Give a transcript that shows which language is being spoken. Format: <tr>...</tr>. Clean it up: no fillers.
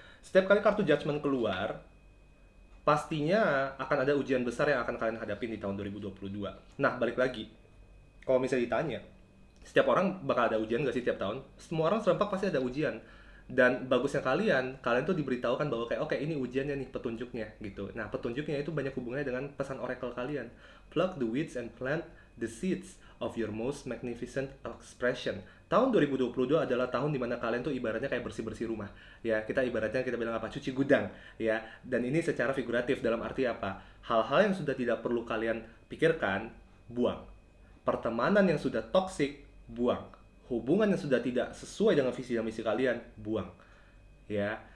<id>Setiap kali kartu Judgment keluar, pastinya akan ada ujian besar yang akan kalian hadapin di tahun 2022. Nah, balik lagi. Kalau misalnya ditanya, setiap orang bakal ada ujian gak sih tiap tahun? Semua orang serempak pasti ada ujian. Dan bagusnya kalian tuh diberitahukan bahwa kayak oke, ini ujiannya nih, petunjuknya gitu. Nah, petunjuknya itu banyak hubungannya dengan pesan oracle kalian.</id> <en>Pluck the weeds and plant the seeds of your most magnificent expression.</en> <id>Tahun 2022 adalah tahun dimana kalian tuh ibaratnya kayak bersih-bersih rumah ya. Kita ibaratnya kita bilang apa, cuci gudang ya. Dan ini secara figuratif dalam arti apa, hal-hal yang sudah tidak perlu kalian pikirkan, buang. Pertemanan yang sudah toksik, buang. Hubungan yang sudah tidak sesuai dengan visi dan misi kalian, buang ya.</id>